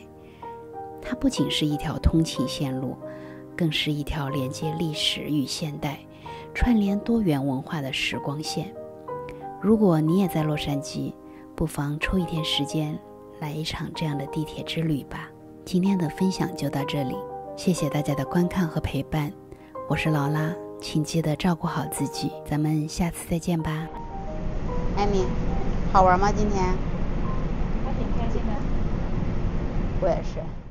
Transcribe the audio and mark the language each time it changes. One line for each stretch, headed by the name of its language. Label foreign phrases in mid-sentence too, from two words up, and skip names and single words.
Chinese: 它不僅是一條通勤線路，更是一條連接歷史與現代、串聯多元文化的時光線。如果你也在洛杉磯，不妨抽一天時間來一場這樣的地鐵之旅吧。今天的分享就到這裡，謝謝大家的觀看和陪伴。我是勞拉，請記得照顧好自己，咱們下次再見吧。艾米，好玩嗎？今天？我挺開心的。我也是。